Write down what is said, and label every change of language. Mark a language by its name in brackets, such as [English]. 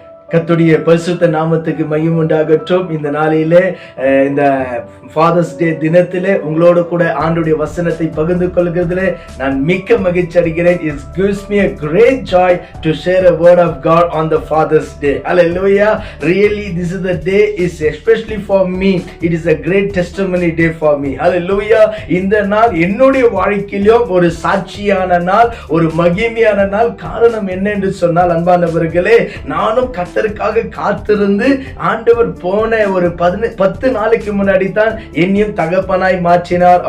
[Tamil] கர்த்தருடைய பரிசுத்த நாமத்துக்கு மகிமை உண்டாகட்டும். இந்த நாளிலே இந்த ஃபாதர்ஸ் டே தினத்திலே உங்களோடு கூட ஆண்டுடைய வசனத்தை பகிர்ந்து கொள்கிறதிலே நான் மிக்க மகிழ்ச்சி அடைகிறேன். [English] It gives me a great joy to share a word of God on the Father's Day. Hallelujah. Really, this is the day is especially for me. It is a great testimony day for me. Hallelujah. [Tamil] இந்த நாள் என்னுடைய வாழ்க்கையிலும் ஒரு சாட்சியான நாள், ஒரு மகிமையான நாள். காரணம் என்ன என்று சொன்னால், அன்பானவர்களே, நானும் கர்த்தருக்காக காத்திருந்து ஆண்டவர் போன ஒரு 10 நாளைக்கு முன்னாடி தான் என்னையும் தகப்பனாய் மாற்றினார்.